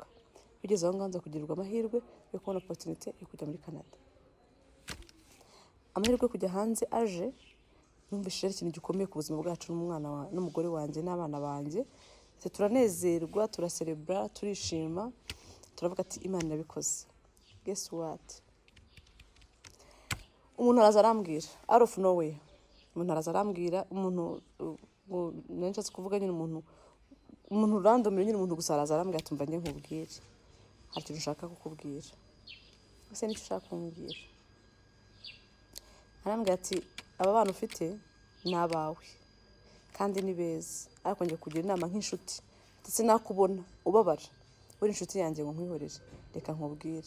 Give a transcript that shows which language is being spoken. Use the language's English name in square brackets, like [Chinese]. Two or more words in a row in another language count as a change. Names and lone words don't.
[Kinyarwanda] Bigeze aho nganza kugirirwa amahirwe yo kubona opportunity yo kujya muri Canada. Amahirwe yo kujya hanze aje, numvise ikintu gikomeye ku buzima bwacu n'umugore wanjye n'abana banjye. Turanezerwa, turacelebra, turishima, turavuga ati Imana irabikoze. [English] Guess what? [Kinyarwanda] Umuntu araza arambwira [English] out of nowhere. [Kinyarwanda] Umuntu araza arambwira, umuntu nanshatse kuvuga nyine umuntu random nyine, umuntu gusa araza arambwira ati mva njye nkubwire, hari ikintu ushaka kukubwira. Ese nicyo ushaka kumbwira? Arambwira ati aba bana ufite ni abawe kandi ni beza, ariko njye kugira inama nk'inshuti, ndetse nakubona ubabara uri inshuti yanjye ngo nkwihorere, reka nkubwire.